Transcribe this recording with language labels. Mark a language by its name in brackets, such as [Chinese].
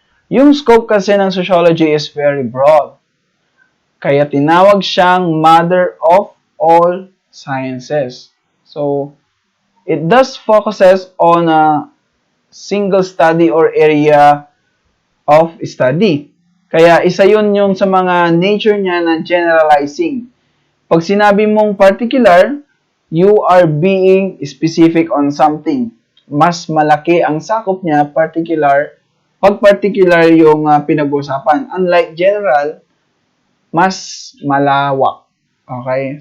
[English] Yung scope kasi ng sociology is very broad. [Filipino] Kaya tinawag siyang [English] mother of all sciences. So, it does focuses on a single study or area of study. [Filipino] Kaya isa yun yung sa mga nature niya na generalizing. Pag sinabi mong [English] particular, you are being specific on something. [Filipino] Mas malaki ang sakop niya, particular, pag particular yung pinag-usapan. [English] Unlike general, [Filipino] mas malawak. Okay?